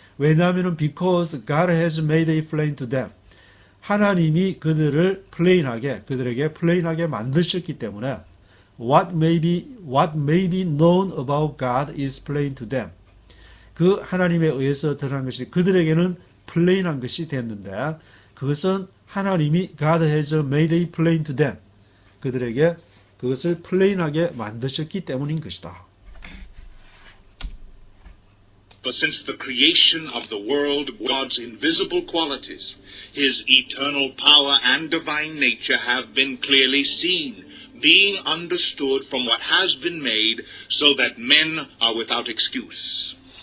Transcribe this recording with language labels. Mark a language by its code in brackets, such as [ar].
[en] 왜냐하면 because God has made it plain to them. [ko] 하나님이 그들에게 플레인하게 만드셨기 때문에 [en] what may be known about God is plain to them. [ko] 그 하나님에 의해서 드러난 것이 그들에게는 플레인한 것이 됐는데 그것은 하나님이 [en] God has made it plain to them. [ko] 그들에게 그것을 플레인하게 만드셨기 때문인 것이다. [en] For since the creation of the world, God's invisible qualities, his eternal power and divine nature have been clearly seen, being understood from what has been made, so that men are without excuse.